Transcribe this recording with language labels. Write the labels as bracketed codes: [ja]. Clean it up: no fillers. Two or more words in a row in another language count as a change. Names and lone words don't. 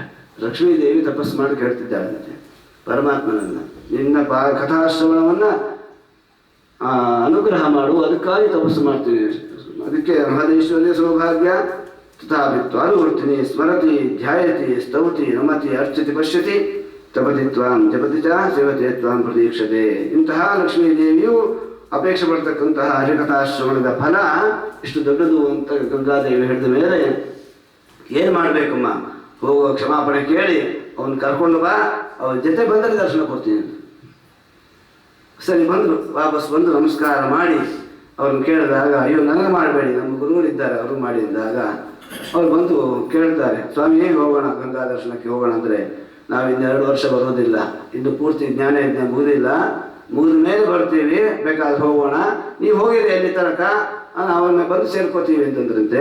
[kn] ಲಕ್ಷ್ಮೀದೇವಿ ತಪಸ್ಸು ಮಾಡಿ ಕೇಳ್ತಿದ್ದಾಳಂತೆ ಪರಮಾತ್ಮನನ್ನು, ನಿನ್ನ ಕಥಾಶ್ರವಣವನ್ನು ಅನುಗ್ರಹ ಮಾಡು, ಅದಕ್ಕಾಗಿ ತಪಸ್ಸು ಮಾಡ್ತೀನಿ. [sa] ಅದಕ್ಕೆ ಮಹದೇಶ್ವರ್ಯ ಸೌಭಾಗ್ಯ ತಥಾಭಿತ್ವ ಅನುವರ್ತಿನಿ ಸ್ಮರತಿ ಧ್ಯಾಯತಿ ಸ್ತೌತಿ ನಮತಿ ಅರ್ಚತಿ ಪಶ್ಯತಿ ತಪತಿ ತ್ವಾಂ ಜಪತಿ ಚ ಸೇವತೆ ತ್ವಾಂ ಪ್ರತೀಕ್ಷತೆ. [kn] ಇಂತಹ ಲಕ್ಷ್ಮೀದೇವಿಯು ಅಪೇಕ್ಷೆ ಪಡ್ತಕ್ಕಂತಹ ಹರಿಕಥಾಶ್ರವಣದ ಫಲ ಇಷ್ಟು ದೊಡ್ಡದು ಅಂತ ಗಂಗಾದೇವಿ ಹೇಳಿದ ಮೇಲೆ ಏನು ಮಾಡಬೇಕಮ್ಮ, ಹೋಗುವ ಕ್ಷಮಾಪಣೆ ಕೇಳಿ ಅವನು ಕರ್ಕೊಂಡು ಬಾ, ಅವನ ಜೊತೆ ಬಂದರೆ ದರ್ಶನ ಕೊಡ್ತೀನಿ ಅಂತ. ಸರಿ ಬಂದರು, ವಾಪಸ್ ಬಂದು ನಮಸ್ಕಾರ ಮಾಡಿ ಅವ್ರನ್ನ ಕೇಳಿದಾಗ, ಅಯ್ಯೋ ನನಗೆ ಮಾಡಬೇಡಿ, ನಮ್ಮ ಗುರುಗಳಿದ್ದಾರೆ ಅವರು ಮಾಡಿ ಅಂದಾಗ ಅವ್ರು ಬಂದು ಕೇಳ್ತಾರೆ, ಸ್ವಾಮಿ ಹೇಗೆ ಹೋಗೋಣ ಗಂಗಾ ದರ್ಶನಕ್ಕೆ ಹೋಗೋಣ ಅಂದರೆ, ನಾವು ಇನ್ನು 2 ವರ್ಷ ಬರೋದಿಲ್ಲ, ಇನ್ನು ಪೂರ್ತಿ ಜ್ಞಾನ ಯಜ್ಞ ಮುಗಿದಿಲ್ಲ, ಮುಗಿದ ಮೇಲೆ ಬರ್ತೀವಿ, ಬೇಕಾದ್ರೆ ಹೋಗೋಣ, ನೀವು ಹೋಗಿರಿ ಅಲ್ಲಿ ತನಕ ಅವನ್ನ ಬಂದು ಸೇರ್ಕೋತೀವಿ ಅಂತಂದ್ರಂತೆ.